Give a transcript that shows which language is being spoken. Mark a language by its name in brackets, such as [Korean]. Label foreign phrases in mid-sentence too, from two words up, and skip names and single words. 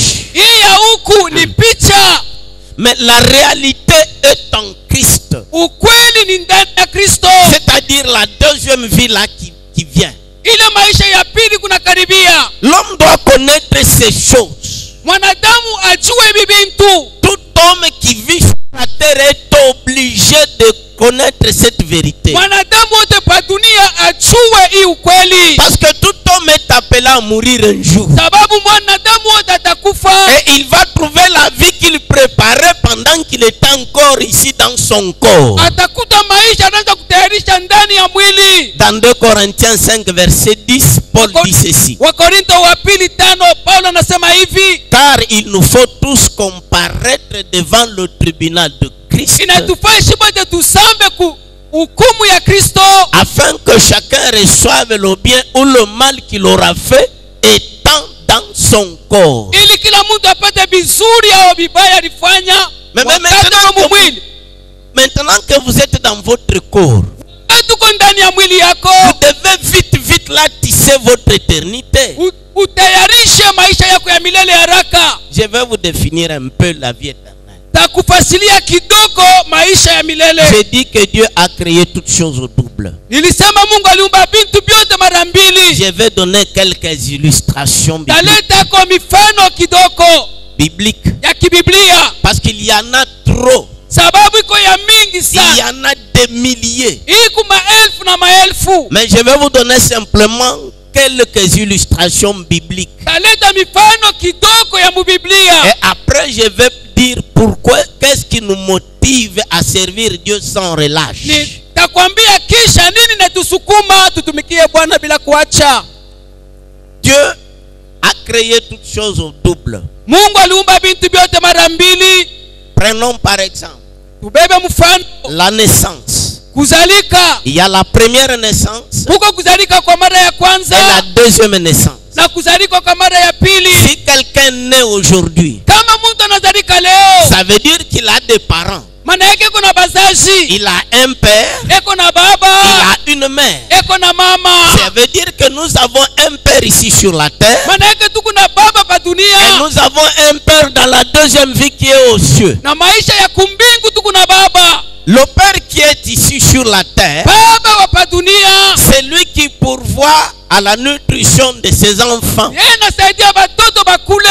[Swahili] Hii ya huku ni picha, [French] Mais la réalité est en Christ. [Swahili] ukweli ni ndani ya Kristo. [French] C'est-à-dire la deuxième vie là qui vient. [Swahili] Ile maisha ya pili kuna karibia. [French] L'homme doit connaître ces choses. [Swahili] Mwanadamu ajue hivi vitu. [French] Tout homme qui vit sur la terre est obligé de connaître cette vérité. [Swahili] Mwanadamu wote pa dunia ajue hii ukweli. [French] Parce que tout homme est appelé à mourir un jour. [Swahili] Sababu mwanadamu wote atakufa. [French] Et il va trouver la vie qu'il préparait pendant qu'il était encore ici dans son corps. [Swahili] Atakuta maisha anaanza kutayarisha ndani ya mwili. [French] Dans 2 Corinthiens 5 verset 10, Paul dit ceci. [Swahili] Wakorintho wa pili 5, Paulo anasema hivi, [French] Car il nous faut tous comparaître devant le tribunal de Christ, [Swahili] inatufaa shibote tusambe ku hukumu ya Kristo, [French] afin que chacun reçoive le bien ou le mal qu'il aura fait étant dans son corps. [Swahili] ili kila mtu apate vizuri au vibaya alifanya wakati wa mwili. [French] Maintenant que vous êtes dans votre corps, [Swahili] Tuko ndani ya mwili yako, [French] vous devez vite là tisser votre éternité. [Swahili] utayarishe maisha yako ya milele haraka. [French] Je vais vous définir un peu la vie éternelle. [Swahili] Takufasilia kidogo maisha ya milele. [French] J'ai dit que Dieu a créé toutes choses au double. [Swahili] Nilisema Mungu aliumba vitu vyote mara mbili. [French] je vais donner quelques illustrations [Swahili] taleta mifano kidogo bibliques. ya kibiblia [French] Parce qu'il y en a trop. [Swahili] sababu iko ya mingi [French] Il y sana, en a des milliers. [Swahili] iko maelfu na maelfu. [French] Mais je vais vous donner simplement quelques illustrations bibliques. [Swahili] Taleta mifano kidogo ya mubiblia, [French] Et après, je vais dire pourquoi, qu'est-ce qui nous motive à servir Dieu sans relâche. [Swahili] nitakwambia kisha nini natusukuma tutumikie Bwana bila kuacha. [French] Dieu a créé toutes choses au double. [Swahili] Mungu aliumba bintu vyote mara mbili. [French] Prenons par exemple [Swahili] Tubebe mfano [French] la naissance. kuzalika. Il y a la première naissance [Swahili] Huko kuzalika kwa mara ya et kwanza [French] la deuxième naissance. [Swahili] na kuzalika kwa mara ya pili. [French] Si quelqu'un naît aujourd'hui, [Swahili] Kama mtu anazalika leo, [French] ça veut dire qu'il a des parents. [Swahili] maana yake kuna bazazi, [French] Il a un père, [Swahili] eko na baba, [French] il a une mère. [Swahili] eko na mama. [French] Ça veut dire que nous avons un père ici sur la terre [Swahili] Maana yake tuko na baba pa et dunia, [French] nous avons un père dans la deuxième vie qui est aux cieux. [Swahili] na maisha ya kumbingu tuko na baba. [French] Le père qui est ici sur la terre, [Swahili] Baba wa pa dunia [French] c'est lui qui pourvoit à la nutrition de ses enfants. [Swahili] yeye anasaidia watoto bakule.